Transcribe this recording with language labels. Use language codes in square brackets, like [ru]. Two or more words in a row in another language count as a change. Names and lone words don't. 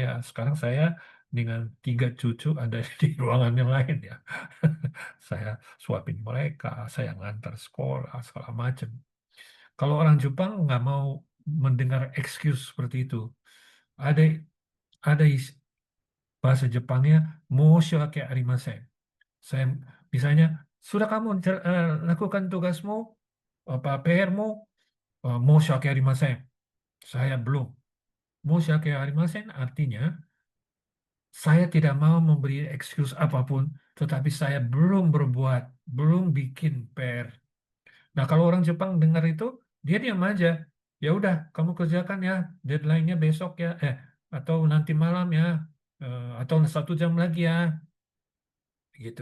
[id] Sekarang saya dengan 3 cucu ada di ruangan yang lain ya. Saya suapin mereka, saya ngantar sekolah, segala macam. Kalau orang Jepang nggak mau mendengar excuse seperti itu. Ada ada bahasa Jepangnya [ja] "申し訳ありません." [id] Saya misalnya, sudah kamu lakukan tugasmu, apa PR-mu, [ja] 申し訳ありません. [id] Saya belum. [ja] 申し訳ありません [id] artinya saya tidak mau memberi excuse apapun, tetapi saya belum berbuat, belum bikin PR. Nah, kalau orang Jepang dengar itu, dia diam aja. Ya udah, kamu kerjakan ya, deadline-nya besok ya, atau nanti malam ya, atau 1 jam lagi ya, gitu.